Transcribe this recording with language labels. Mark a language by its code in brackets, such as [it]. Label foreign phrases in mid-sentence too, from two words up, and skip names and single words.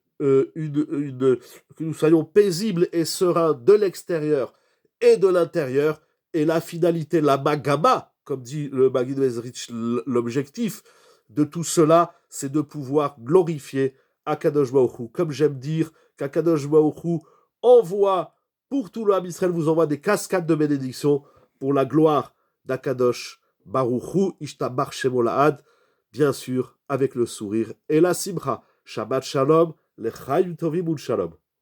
[fr] que nous soyons paisibles et sereins de l'extérieur et de l'intérieur, et la finalité, la magama, comme dit le Maggid Mezrich, l'objectif de tout cela, c'est de pouvoir glorifier [he] הקדוש ברוך הוא. [fr] Comme j'aime dire qu' [he] הקדוש ברוך הוא [fr] envoie, pour tout le [he] עם ישראל, [fr] vous envoie des cascades de bénédictions pour la gloire d' [he] הקדוש ברוך הוא, ישתבח שמו לעד, [fr] bien sûr, avec le sourire et la simcha. [he] שבת שלום, לחיים טובים ולשלום.